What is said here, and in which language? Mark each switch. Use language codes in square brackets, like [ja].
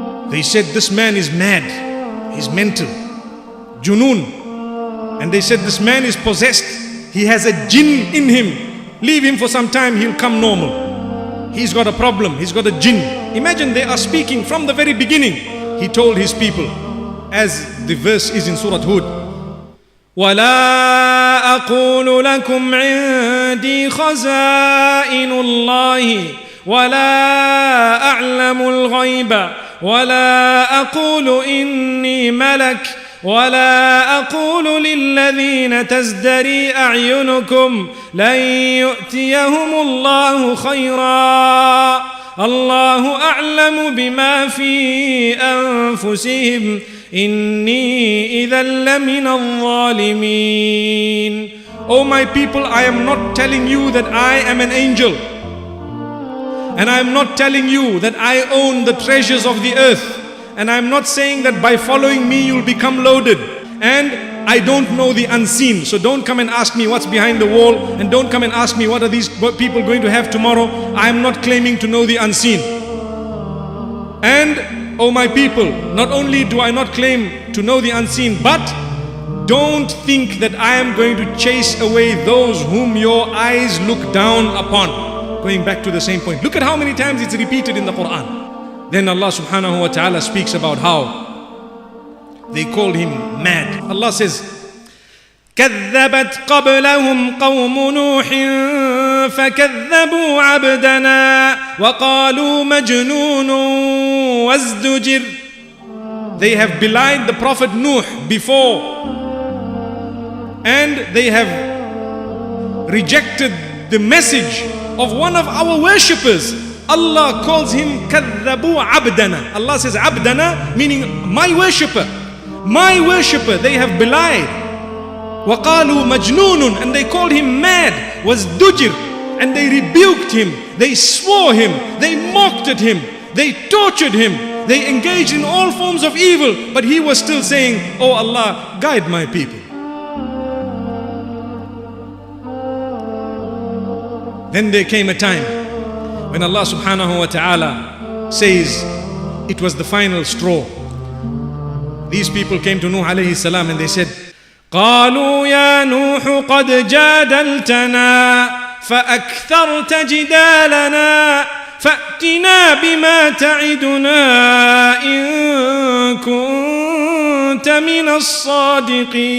[en] They said, this man is mad. He's mental. Junoon. And they said, this man is possessed. he has a jinn in him. Leave him for some time, he'll come normal. He's got a problem, he's got a jinn. Imagine they are speaking from the very beginning. He told his people, as the verse is in Surah Hud, [ar] وَلَا أَقُولُ لَكُمْ عِنْدِي خَزَائِنُ اللَّهِ وَلَا أَعْلَمُ الْغَيْبَ وَلَا أَقُولُ إِنِّي مَلَكٌ وَلَا أَقُولُ لِلَّذِينَ تَزْدَرِي أَعْيُنُكُمْ لَنْ يُؤْتِيَهُمُ اللَّهُ خَيْرًا الله أعلم بما في أنفسهم إني إذا لمن الظالمين. [en] O my people, I am not telling you that I am an angel, and I am not telling you that I own the treasures of the earth, and I am not saying that by following me you'll become loaded, and I don't know the unseen. So don't come and ask me what's behind the wall, and don't come and ask me what are these people going to have tomorrow. I am not claiming to know the unseen. And oh my people, not only do I not claim to know the unseen, but don't think that I am going to chase away those whom your eyes look down upon. Going back to the same point. Look at how many times it's repeated in the Quran. Then Allah subhanahu wa ta'ala speaks about how they called him mad. Allah says, [ar] كذبت قبلهم قوم نوح فكذبوا عبدنا وقالوا مجنون وازدجر. [en] They have belied the Prophet Nuh before, and they have rejected the message of one of our worshippers. Allah calls him [ar] كذبوا عبدنا. [en] Allah says [ar] عبدنا, [en] meaning my worshipper. My worshipper, they have belied. [ar] وَقَالُوا مَجْنُونٌ, [en] and they called him mad. [ar] وَازْدُجِرٌ, [en] and they rebuked him, they swore him, they mocked at him, they tortured him, they engaged in all forms of evil, but he was still saying, oh Allah, guide my people. Then there came a time when Allah subhanahu wa ta'ala says it was the final straw. These people came to Nuh alayhi salam and they said, [ar] قالوا يا نوح قد جادلتنا فأكثرت جدالنا فأتنا بما تعدنا إن كنت من الصادقين.